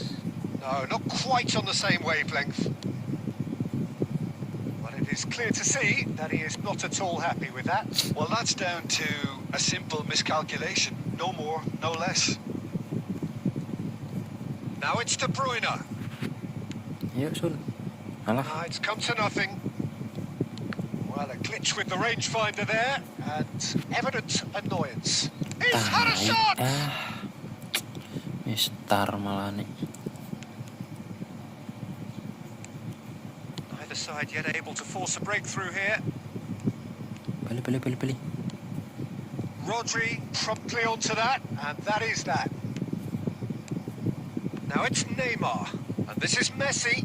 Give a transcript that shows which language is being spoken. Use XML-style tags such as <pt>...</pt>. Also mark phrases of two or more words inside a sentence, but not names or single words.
<en>No, not quite on the same wavelength. But it is clear to see that he is not at all happy with that. Well, that's down to a simple miscalculation. No more, no less. Now it's De Bruyne.</en> <id>Yuk, Sun. Alah,</id> <en>It's come to nothing. Well, a glitch with the rangefinder there, and evident annoyance. He's had a shot!</en> <id>Mister malah nih.</id> <en>Neither side yet able to force a breakthrough here.</en> <id>Balik.</id> <en>Rodri promptly onto that, and that is that. Now it's Neymar, and this is Messi.</en>